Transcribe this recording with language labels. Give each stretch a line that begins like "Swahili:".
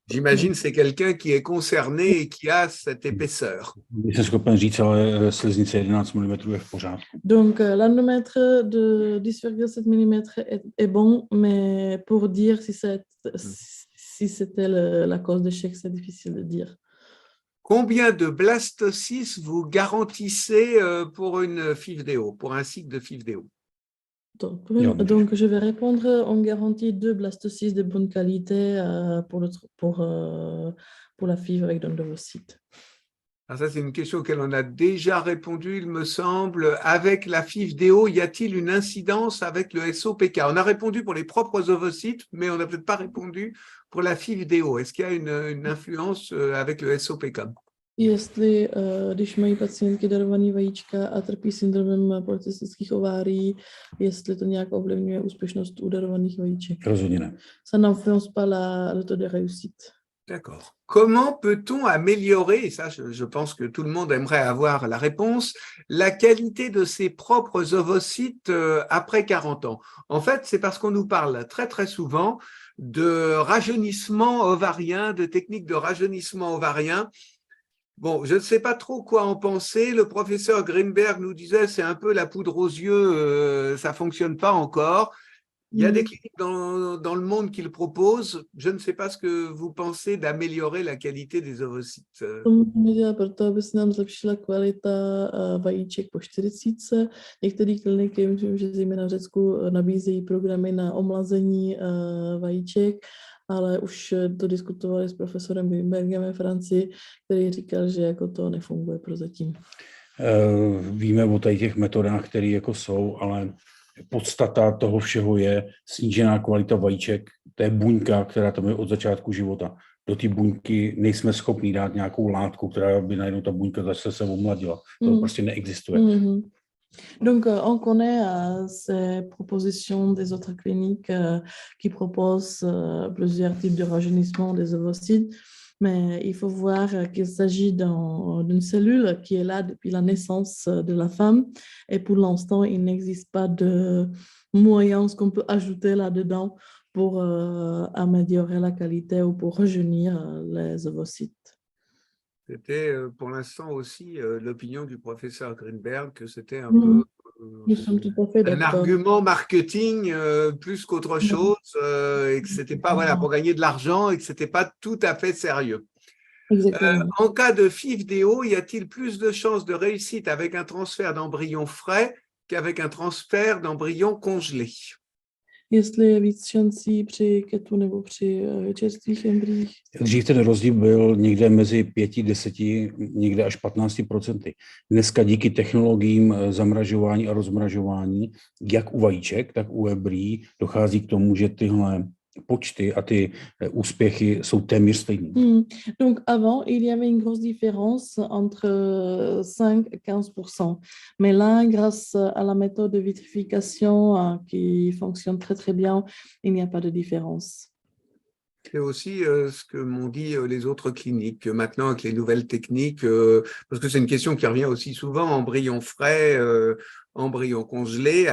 French: J'imagine c'est quelqu'un qui est concerné et qui a cette épaisseur.
Czech: Jsem schopen říct, ale sliznice 11 mm je v pořádku.
French: Donc, l'endomètre de 10,7 mm est bon, mais pour dire si c'était la cause d'échec, c'est difficile de dire. Combien de blastocysts vous garantissez pour une FIV-DO, pour un cycle de FIV-DO? Donc, je vais répondre, on garantit 2 blastocysts de bonne qualité pour la FIV avec don d'ovocytes. Alors ça, c'est une question auquel on a déjà répondu, il me semble. Avec la FIV-DO, y a-t-il une incidence avec le SOPK? On a répondu pour les propres ovocytes, mais on n'a peut-être pas répondu pour la FIV-DO. Est-ce qu'il y a une influence avec le SOPK?
Czech: Jestli, když mají pacientky darovaný vajíčka a trpí syndromem polycystických ovárií, jestli to nějak ovlivňuje úspěšnost u darovaných vajíček. Rozhodně ne.
French: Ça n'influence pas le taux de réussite. D'accord. Comment peut-on améliorer, et ça je pense que tout le monde aimerait avoir la réponse, la qualité de ses propres ovocytes après 40 ans? En fait, c'est parce qu'on nous parle très très souvent de rajeunissement ovarien, de techniques de rajeunissement ovarien. Bon, je ne sais pas trop quoi en penser. Le professeur Greenberg nous disait c'est un peu la poudre aux yeux, ça ne fonctionne pas encore. Il y a des cliniques dans le monde qui le proposent. Je ne sais pas ce que vous pensez d'améliorer la qualité des ovocytes.
Czech: Proto, aby se nám zlepšila kvalita vajíček po 40. Některé kliniky, myslím, že zejména v Řecku, nabízejí programy na omlazení vajíček, ale už to diskutovali s profesorem Wimbergem ve Francii, který říkal, že jako to nefunguje prozatím. Víme o těch metodách, které jako jsou, ale podstata toho všeho je snížená kvalita vajíček, to je buňka, která tam je od začátku života. Do té buňky nejsme schopni dát nějakou látku, která by najednou ta buňka zase se omladila. To prostě neexistuje.
French: Donc, on connaît ces propositions des autres cliniques qui proposent plusieurs types de rajeunissement des ovocytes, mais il faut voir qu'il s'agit d'une cellule qui est là depuis la naissance de la femme et pour l'instant, il n'existe pas de moyens qu'on peut ajouter là-dedans pour améliorer la qualité ou pour rajeunir les ovocytes. C'était pour l'instant aussi l'opinion du professeur Greenberg que c'était un peu un argument marketing plus qu'autre chose et que c'était pas pour gagner de l'argent et que c'était pas tout à fait sérieux. En cas de FIV-DO, y a-t-il plus de chances de réussite avec un transfert d'embryon frais qu'avec un transfert d'embryon congelé?
Czech: Jestli je víc šancí při ketu nebo při čerstvých embryích? Dřív ten rozdíl byl někde mezi 5, 10, někde až 15%. Dneska díky technologiím zamražování a rozmražování, jak u vajíček, tak u embryí, dochází k tomu, že tyhle počty a ty úspěchy jsou téměř stejné.
French: Donc avant, il y avait une grosse différence entre 5 et 15%. Mais là, grâce à la méthode de vitrification qui fonctionne très très bien, il n'y a pas de différence. C'est aussi ce que m'ont dit les autres cliniques, que maintenant avec les nouvelles techniques, parce que c'est une question qui revient aussi souvent, embryons frais, embryons congelés.